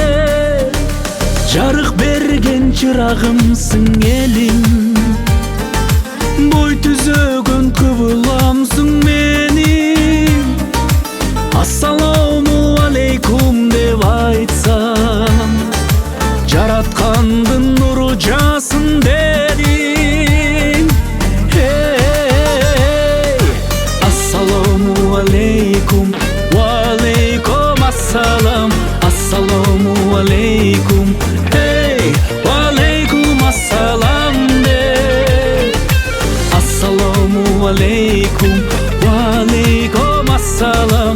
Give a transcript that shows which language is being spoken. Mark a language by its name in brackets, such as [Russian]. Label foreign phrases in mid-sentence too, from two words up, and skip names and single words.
[Kyrgyz] Жарык берген чырагымсың элим, бой түзөгөн кыбыламсың менин. [Arabic] السلام عليكم [Kyrgyz] деп айтсам, жараткандын нуру жасын дедиң. [Arabic] السلام عليكم، وعليكم السلام. السلام عليكم، وعليكم السلام де. السلام عليكم، وعليكم السلام.